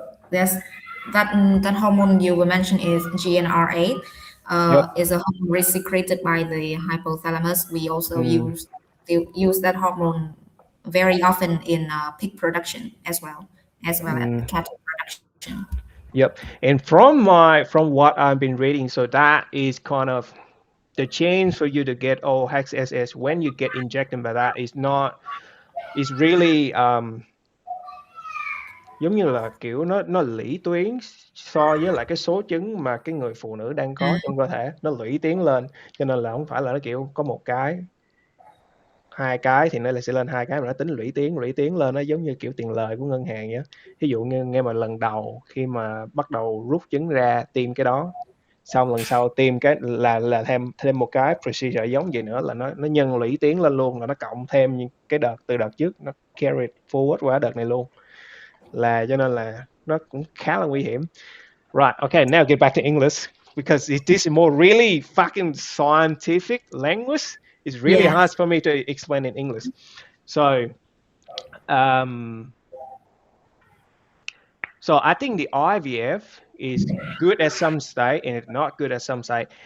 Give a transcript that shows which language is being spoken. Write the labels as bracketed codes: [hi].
[en] there's that hormone you were mentioned is GnRH. yep. Is a hormone secreted by the hypothalamus. We also Mm, use that hormone very often in pig production as well as mm, cattle production. yep. And from what I've been reading, so that is kind of the chance for you to get OHSS when you get injected by that is not is really [vi] giống như là, kiểu, nó lũy tuyến so với lại cái số trứng mà cái người phụ nữ đang có trong cơ thể, nó lũy tiến lên, cho nên là hổng phải là nó, kiểu, có một cái, hai cái thì nó lại sẽ lên hai cái mà nó tính lũy tiến lên, nó giống như, kiểu, tiền lời của ngân hàng vậy á. Thí dụ như nghe mà lần đầu khi mà bắt đầu rút trứng ra tiêm cái đó, xong lần sau tiêm cái là thêm thêm một cái procedure giống vậy nữa là nó nhân lũy tiến lên luôn, là nó cộng thêm những cái đợt từ đợt trước, nó [en] carry forward [vi] qua đợt này luôn. Là cho nên là nó cũng khá là nguy hiểm. [en] Right, okay, now get back to English because this is more really fucking scientific language. It's really Yeah. hard for me to explain in English. So, um, so I think the IVF is good at some state and it's not good at some state.